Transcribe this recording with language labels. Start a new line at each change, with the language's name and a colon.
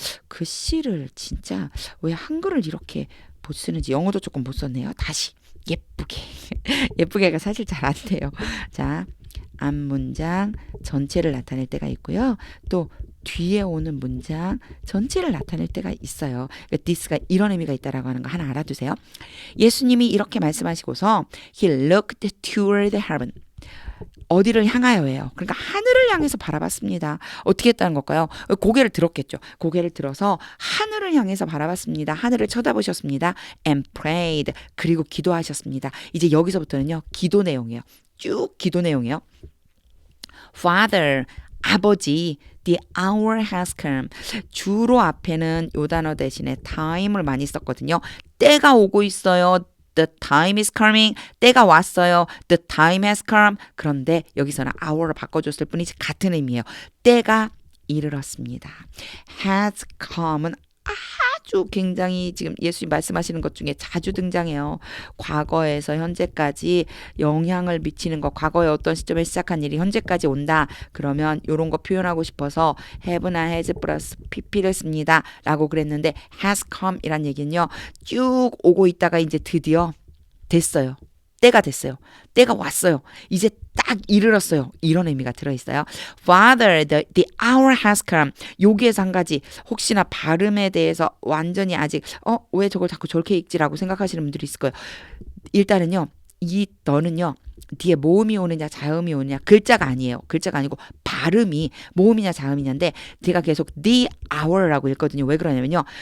Korean: 글씨를 진짜 왜 한글을 이렇게 못 쓰는지 영어도 조금 못 썼네요. 다시 예쁘게 예쁘게가 사실 잘 안 돼요. 자, 앞문장 전체를 나타낼 때가 있고요. 또 뒤에 오는 문장 전체를 나타낼 때가 있어요. 그러니까 this가 이런 의미가 있다라고 하는 거 하나 알아두세요. 예수님이 이렇게 말씀하시고서
English: he looked toward heaven.
Korean: 어디를 향하여예요. 그러니까 하늘을 향해서 바라봤습니다. 어떻게 했다는 걸까요? 고개를 들었겠죠. 고개를 들어서 하늘을 향해서 바라봤습니다. 하늘을 쳐다보셨습니다.
English: and prayed.
Korean: 그리고 기도하셨습니다. 이제 여기서부터는요. 기도 내용이에요. 쭉 기도 내용이에요.
English: Father,
Korean: 아버지,
English: the hour has come.
Korean: 주로 앞에는 요 단어 대신에 time을 많이 썼거든요. 때가 오고 있어요.
English: The time is coming.
Korean: 때가 왔어요.
English: The time has come.
Korean: 그런데 여기서는 hour로 바꿔줬을 뿐이지 같은 의미예요. 때가 이르렀습니다. has come은 아주 굉장히 지금 예수님 말씀하시는 것 중에 자주 등장해요. 과거에서 현재까지 영향을 미치는 것, 과거에 어떤 시점에 시작한 일이 현재까지 온다. 그러면 이런 거 표현하고 싶어서 have나 has 플러스 pp를 씁니다. 라고 그랬는데 has come 이란 얘기는요. 쭉 오고 있다가 이제 드디어 됐어요. 때가 됐어요. 때가 왔어요. 이제 딱 이르렀어요. 이런 의미가 들어있어요.
English: Father, the hour has come.
Korean: 여기에서 한 가지 혹시나 발음에 대해서 완전히 아직 왜 저걸 자꾸 저렇게 읽지라고 생각하시는 분들이 있을 거예요. 일단은요. 이 너는요. 뒤에 모음이 오느냐 자음이 오느냐 글자가 아니에요. 글자가 아니고 발음이 모음이냐 자음이냐인데 제가 계속 the hour라고 읽거든요. 왜 그러냐면요.